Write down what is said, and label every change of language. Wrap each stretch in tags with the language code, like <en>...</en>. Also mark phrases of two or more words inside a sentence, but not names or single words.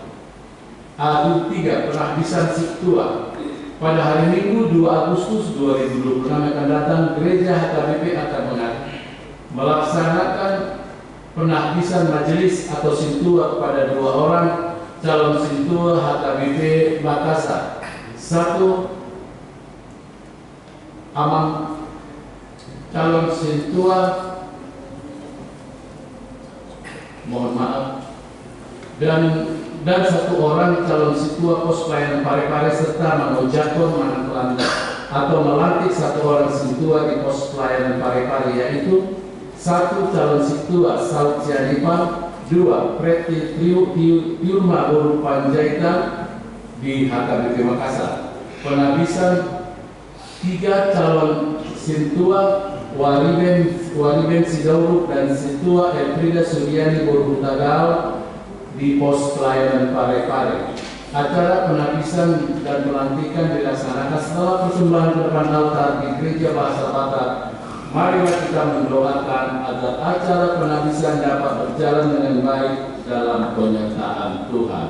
<id>A3, penghabisan Sintua. Pada hari Minggu 2 Agustus 2026 akan datang, gereja HKBP akan melaksanakan penahbisan majelis atau sintua kepada 2 orang calon sintua HKBP Makassar. 1. Amang calon sintua, mohon maaf, dan 1 orang calon sintua pos pelayanan Parepare serta</id> <bbc>mengojakon manakilanda</bbc> <id>atau melantik 1 orang sintua di pos pelayanan Parepare, yaitu 1 calon sintua Saud Sianipar, 2 Preti Tiurma Boru Panjaitan di HKBP Makassar. Penhabisan 3 calon sintua Wariben Sidauruk dan sintua Elfrida Suryani Boru Tagal di pos pelayanan Parepare. Acara penhabisan dan pelantikan dilaksanakan setelah persembahan ke depan altar di gereja bahasa Batak marilah kita mendoakan agar acara penabisan dapat berjalan dengan baik dalam penyertaan Tuhan.</id>